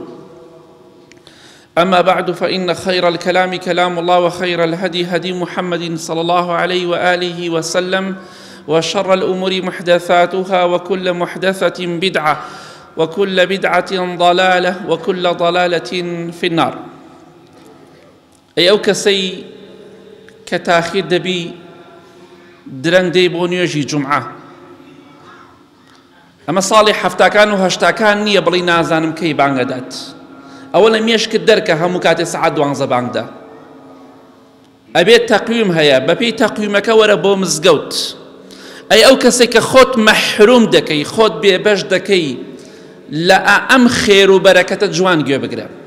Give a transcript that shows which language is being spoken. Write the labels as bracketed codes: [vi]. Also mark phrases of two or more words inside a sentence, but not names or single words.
[ar] أما بعد، فإن خير الكلام كلام الله، وخير الهدي هدي محمد صلى الله عليه وآله وسلم، وشر الأمور محدثاتها، وكل محدثة بدعة، وكل بدعة ضلالة، وكل ضلالة في النار. [ckb] أي أو كسي كتاخير دبي درنگ دي بۆ نوێژی جومعە. ئەمە ساڵی هەفتاکان و هەشتاکان نییە بڵی نازانم کەی بانگە دات. ئەوە لە مێشکت دەرکە هەموو کاتێ سەعات 12 بانگدا. ئەبێت تەقویم هەیە، بەپێی تەقویمەکە وەرە بۆ مزگەوت. ئەی ئەو کەسێک کە خۆت مەحروم دەکەی، خۆت بێبەش دەکەی لە ئەم خێر و بەرەکەتە جوان گوێ بگرە.